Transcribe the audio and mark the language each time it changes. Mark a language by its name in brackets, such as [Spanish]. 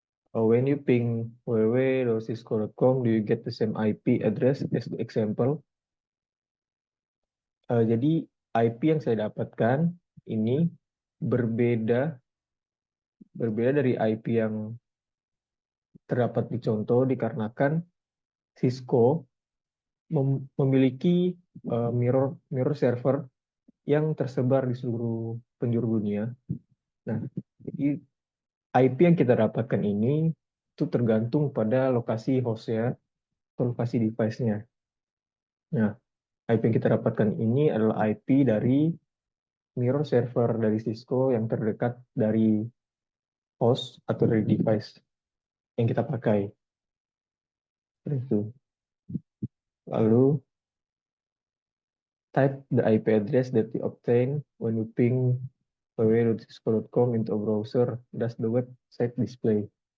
[English] When you ping www.cisco.com, do you get the same IP address as the example? [Indonesian] Jadi IP yang saya dapatkan ini berbeda dari IP yang terdapat di contoh dikarenakan Cisco memiliki mirror server yang tersebar di seluruh penjuru dunia. Nah, jadi IP yang kita dapatkan ini itu tergantung pada lokasi hostnya atau lokasi device-nya. Nah, IP yang kita dapatkan ini adalah IP dari mirror server dari Cisco yang terdekat dari host atau dari device yang kita pakai. Seperti itu. [English] Lalu, type the IP address that you obtain when you ping www.cisco.com into a browser. Does the website display?